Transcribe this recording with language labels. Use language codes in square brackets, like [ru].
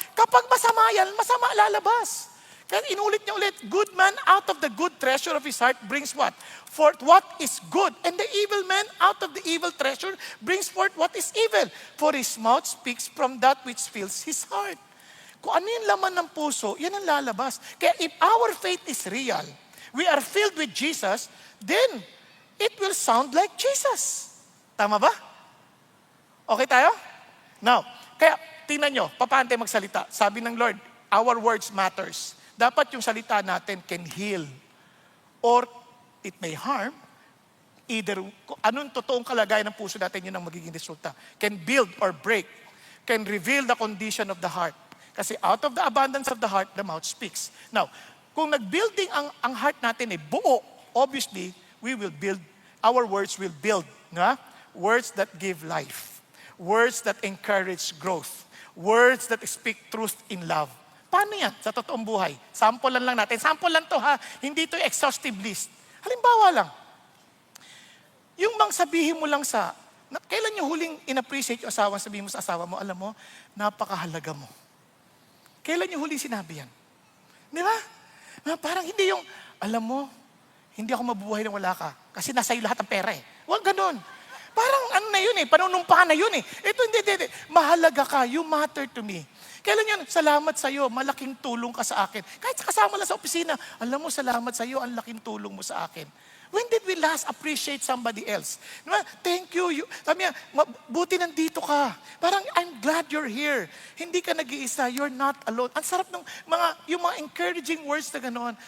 [tl] Kapag masama yan, masama lalabas. Kaya inulit niya ulit, [en] good man out of the good treasure of his heart brings what? Forth what is good. And the evil man out of the evil treasure brings forth what is evil. For his mouth speaks from that which fills his heart. [tl] Kung ano yung laman ng puso, yan ang lalabas. [en] Kaya if our faith is real, we are filled with Jesus, then it will sound like Jesus. [tl] Tama ba? Okay tayo? Now, kaya tingnan nyo, paano tayo magsalita? Sabi ng [en] Lord, our words matters. [tl] Dapat yung salita natin [en] can heal or it may harm. [tl] Either, anong totoong kalagayan ng puso natin, yun ang magiging resulta. [en] Can build or break. Can reveal the condition of the heart. Kasi out of the abundance of the heart, the mouth speaks. Now, [tl] kung nag-building ang heart natin buo, [en] obviously, we will build, our words will build. Nga? Words that give life. Words that encourage growth. Words that speak truth in love. [tl] Paano yan sa totoong buhay? Sample lang natin. Sample lang to ha. Hindi to exhaustive list. Halimbawa lang. Yung bang sabihin mo lang kailan yung huling in-appreciate yung asawa, sabihin mo sa asawa mo, alam mo, napakahalaga mo. Kailan yung huling sinabi yan? Di ba? Parang hindi yung, alam mo, hindi ako mabubuhay nang wala ka. Kasi nasa iyo lahat ng pera eh. Huwag ganun. Parang ano na yun panunumpahan na yun Ito hindi. Mahalaga ka, [en] you matter to me. [tl] Kailan yun? Salamat sa'yo, malaking tulong ka sa akin. Kahit kasama lang sa opisina, alam mo, salamat sa'yo, ang laking tulong mo sa akin. [en] When did we last appreciate somebody else? Diba? Thank you. [tl] Sabi niya, buti nandito ka. Parang, [en] I'm glad you're here. [tl] Hindi ka nag-iisa. [en] You're not alone. [tl] Ang sarap ng yung mga encouraging words na gano'n.